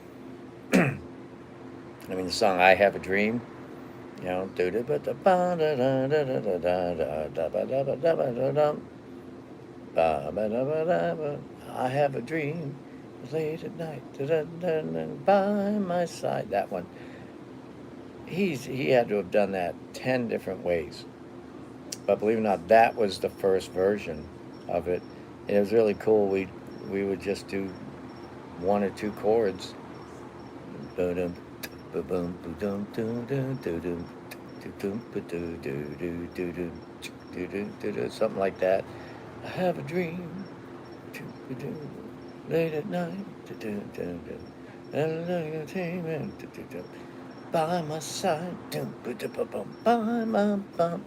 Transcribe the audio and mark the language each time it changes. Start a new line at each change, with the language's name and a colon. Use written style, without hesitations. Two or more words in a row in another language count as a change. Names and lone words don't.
English: I mean, the song "I Have a Dream," I have a dream late at night, by my side. That one, he had to have done that 10 different ways. But believe it or not, that was the first version of it. And it was really cool. we would just do one or two chords. Ba-dum, ba-boom, ba-dum, dum, dum, dum, something like that. I have a dream, late at night, by my side, by my bum.